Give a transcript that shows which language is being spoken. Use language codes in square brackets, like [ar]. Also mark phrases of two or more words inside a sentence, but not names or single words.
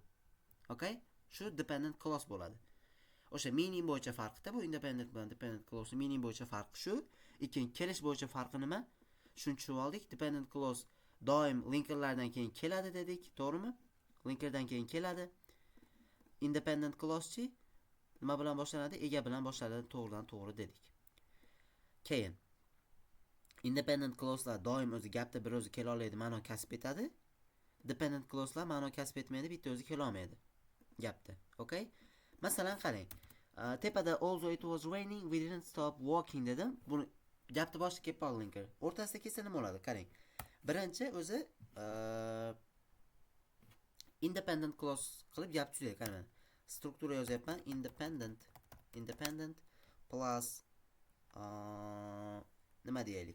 [uz] Okay? [en] Shu dependent clause [uz] bo'ladi. O'sha meaning bo'yicha farqida bu independent bilan [en] dependent clause [uz] meaning bo'yicha farqi shu. Ikkinchi kelish bo'yicha farqi nima? Shuni tushunib oldik. [en] Dependent clause [uz] doim linkerlardan keyin keladi dedik, to'g'rimi? Linkerdan keyin keladi. [en] Independent clause-chi [uz] nima bilan boshlanadi? Ega bilan boshlanadi, to'g'ridan to'g'ri dedik. Keyin [en] independent clause'lar [uz] doim o'zi gapda bir o'zi kela oladi, ma'no kasb etadi. [en] Dependent clause'lar [uz] ma'no kasb etmaydi, bitta o'zi kela olmaydi gapda. Okay? Masalan, qarang. [en] Tepada also it was raining, we didn't stop walking dedim. [uz] Buni gapni boshiga kelib qoldi linker. O'rtasida kelsa nima bo'ladi? Qarang. Birinchi o'zi [en] independent clause [uz] qilib gap tuzaylik. Qarang. Struktura yozyapman. [en] Independent plus [uz] nima deylik?